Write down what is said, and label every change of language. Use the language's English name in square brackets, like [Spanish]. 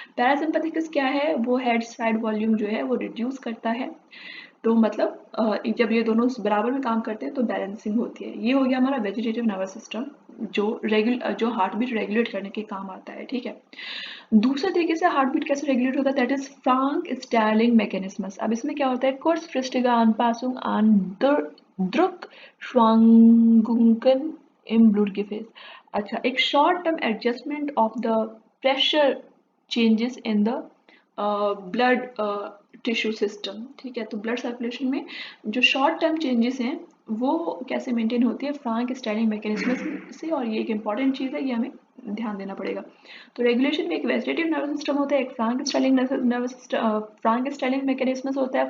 [Hindi] पैरासिम्पैथिकस क्या है, वो हेड साइड वॉल्यूम जो है वो रिड्यूस करता है। तो मतलब जब ये दोनों बराबर में काम करते हैं तो बैलेंसिंग होती है। ये हो गया हमारा वेजिटेटिव नर्वस सिस्टम जो हार्ट बीट रेगुलेट करने के काम आता है, ठीक है। दूसरे तरीके से हार्ट बीट कैसे रेगुलेट होता है, that is Frank Starling mechanisms. अब इसमें क्या होता है, [German] kurzfristige Anpassung an Druckschwankungen im Blutgefäß। [Hindi] अच्छा, एक short term adjustment of the pressure changes in the blood tissue system, ठीक है। तो ब्लड सर्कुलेशन में जो शॉर्ट टर्म चेंजेस हैं वो कैसे मेंटेन होती है, फ्रैंक स्टार्लिंग मैकेनिज्म से। और ये एक इंपॉर्टेंट चीज़ है, ये हमें ध्यान देना पड़ेगा। तो रेगुलेशन में एक वेजिटेटिव नर्वस सिस्टम होता है, एक Frank Starling nervous Frank Starling mechanism होता है।